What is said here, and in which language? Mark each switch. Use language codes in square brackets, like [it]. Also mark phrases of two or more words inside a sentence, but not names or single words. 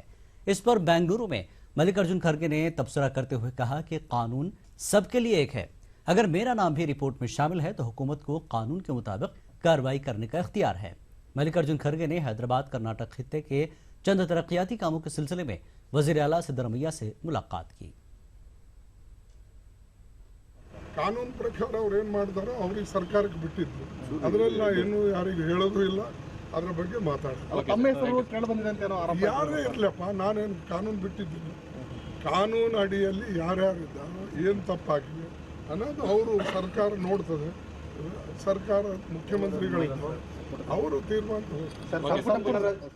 [ur] اس پر بنگلورو میں ملکارجن کھڑگے نے تبصرہ کرتے ہوئے کہا کہ قانون سب کے لیے ایک ہے. اگر میرا نام بھی رپورٹ میں شامل ہے تو حکومت کو قانون کے مطابق کارروائی کرنے کا اختیار ہے. ملکارجن کھڑگے نے حیدرآباد کرناٹک خطے کے چند ترقیاتی کاموں کے سلسلے میں وزیر اعلیٰ سدارامیا سے ملاقات کی. [kn] ಕಾನೂನು ಪ್ರಕಾರ ಅವರು ಏನು ಮಾಡ್ತಾರೋ ಅವರಿಗೆ ಸರ್ಕಾರಕ್ಕೆ ಬಿಟ್ಟಿದ್ದು, ಅದರಲ್ಲಿ ಏನು ಯಾರಿಗೂ ಹೇಳೋದು ಇಲ್ಲ, ಅದರ ಬಗ್ಗೆ ಮಾತಾಡೋದು ಯಾರೇ ಇರಲಪ್ಪ, ನಾನೇನು ಕಾನೂನು ಬಿಟ್ಟಿದ್ದೀನಿ, ಕಾನೂನು ಅಡಿಯಲ್ಲಿ ಯಾರ್ಯಾರಿದ್ದಾರೋ ಏನು ತಪ್ಪಾಗಿದೆ ಅನ್ನೋದು ಅವರು ಸರ್ಕಾರ ನೋಡ್ತದೆ, ಸರ್ಕಾರ ಮುಖ್ಯಮಂತ್ರಿಗಳಿದ್ದಾರೆ, ಅವರು ತೀರ್ಮಾನ ತಗೋತಾರೆ।